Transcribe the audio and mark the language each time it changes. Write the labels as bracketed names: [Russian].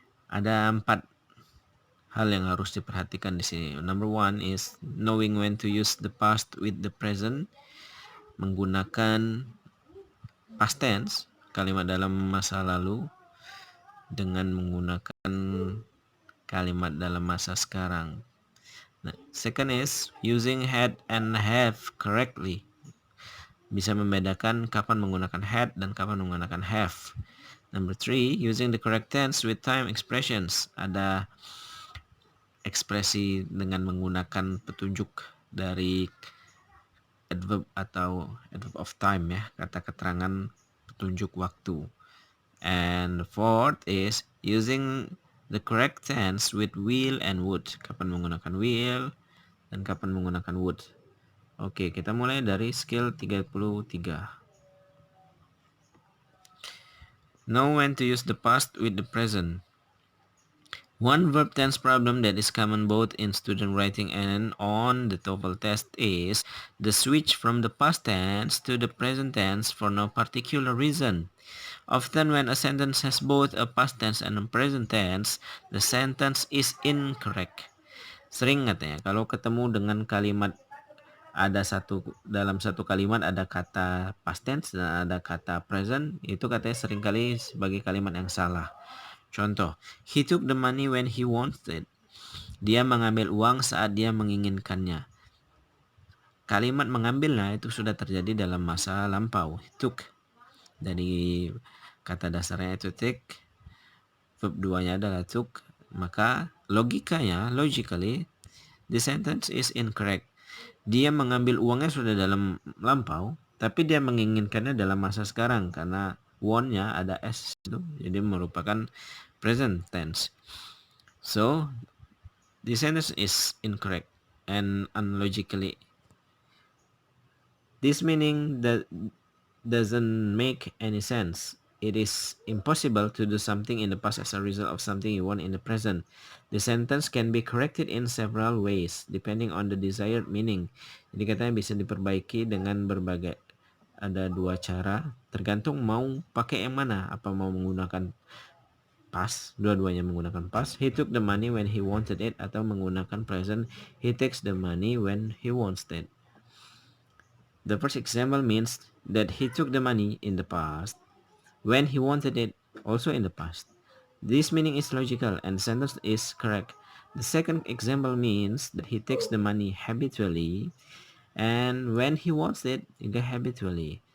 [Indonesian] Ada 4 hal yang harus diperhatikan di sini. [English] Number 1 is knowing when to use the past with the present. [Indonesian] Menggunakan past tense, kalimat dalam masa lalu, dengan menggunakan kalimat dalam masa sekarang. [English] Second is using had and have correctly. [Indonesian] Bisa membedakan kapan menggunakan had dan kapan menggunakan have. [English] Number 3, using the correct tense with time expressions. [Indonesian] Ada ekspresi dengan menggunakan petunjuk dari adverb atau adverb of time ya, kata keterangan petunjuk waktu. [English] And fourth is using the correct tense with will and would. [Indonesian] Kapan menggunakan will dan kapan menggunakan would. Oke, kita mulai dari skill 33. [English] Know when to use the past with the present. One verb tense problem that is common both in student writing and on the TOEFL test is the switch from the past tense to the present tense for no particular reason. Often when a sentence has both a past tense and a present tense, the sentence is incorrect. [Indonesian] Sering katanya kalau ketemu dengan kalimat dalam satu kalimat ada kata past tense dan ada kata present, itu katanya seringkali sebagai kalimat yang salah. Contoh, [English] he took the money when he wanted. [Indonesian] Dia mengambil uang saat dia menginginkannya. Kalimat mengambilnya itu sudah terjadi dalam masa lampau. [English] He took. [Indonesian] Dari kata dasarnya itu take. Verb 2-nya adalah took. Maka [English] logically, the sentence is incorrect. [Indonesian] Dia mengambil uangnya sudah dalam lampau, tapi dia menginginkannya dalam masa sekarang karena want-nya ada s itu, jadi merupakan present tense. [English] So, the sentence is incorrect and unlogically. This meaning that doesn't make any sense. It is impossible to do something in the past as a result of something you want in the present. The sentence can be corrected in several ways depending on the desired meaning. [Indonesian] Jadi katanya bisa diperbaiki dengan ada 2 cara, tergantung mau pakai yang mana. Apa mau menggunakan past, dua-duanya menggunakan past. [English] He took the money when he wanted it, [Indonesian] atau menggunakan [English] present. He takes the money when he wants it. The first example means that he took the money in the past when he wanted it also in the past. This meaning is logical and the sentence is correct. The second example means that he takes the money habitually and when he wants it, again habitually.